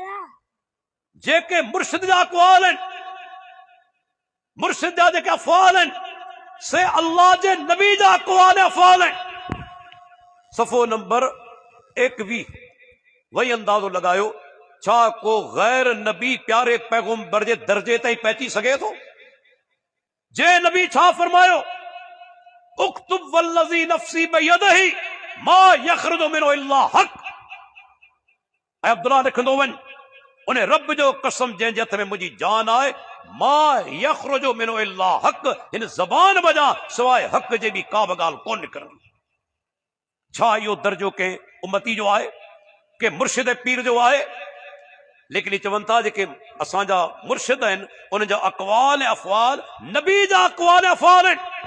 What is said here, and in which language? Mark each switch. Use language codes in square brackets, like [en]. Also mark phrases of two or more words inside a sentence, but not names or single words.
[sd] जेके मुर्शिद जा अक़वाल आहिनि मुर्शिद जा जेके अफ़आल आहिनि से अल्लाह जे नबी जा अक़वाल ऐं अफ़आल आहिनि। सफ़ो नंबर 21 वही अंदाज़ो लगायो छा को गैर नबी प्यारे पैगंबर जे दर्जे ताईं पहुची सघे थो। जे नबी छा फरमायो [ar] اكتب والذي نفسي بيده ما يخرج منه إلا حق. [sd] ऐं अब्दुल्लाह लिखंदो वञ उन रब जो कसम जंहिंजे हथ में मुंहिंजी जान आहे [ar] ما يخرج منه إلا حق. [sd] हिन ज़बान वॼां सवाइ हक़ जे बि का बि ॻाल्हि कोन निकिरंदी। छा इहो दर्जो के उम्मती जो आहे के मुर्शिद पीर जो आहे। लेकिन ये चवनि था जेके असांजा मुर्शिद आहिनि उन जा अक़वाल ऐं अफ़वाल नबी जा अक़वाल ऐं अफ़वाल आहिनि।